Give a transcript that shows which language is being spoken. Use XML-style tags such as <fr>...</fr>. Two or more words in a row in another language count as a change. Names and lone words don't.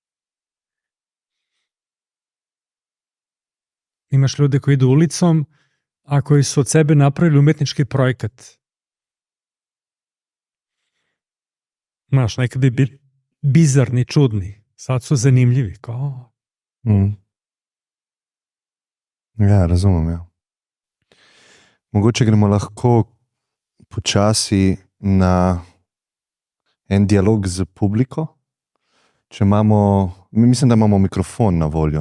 <sr>Imaš ljude koji idu ulicom, a koji su od sebe napravili umetnički projekat. Znaš, nekad bi bizarni, čudni. Sad su zanimljivi. Kao...</sr> <sl>Ja, razumem, ja. Mogoče gremo lahko počasi na en dialog z publiko. Če imamo, mislim, da imamo mikrofon na voljo.</sl>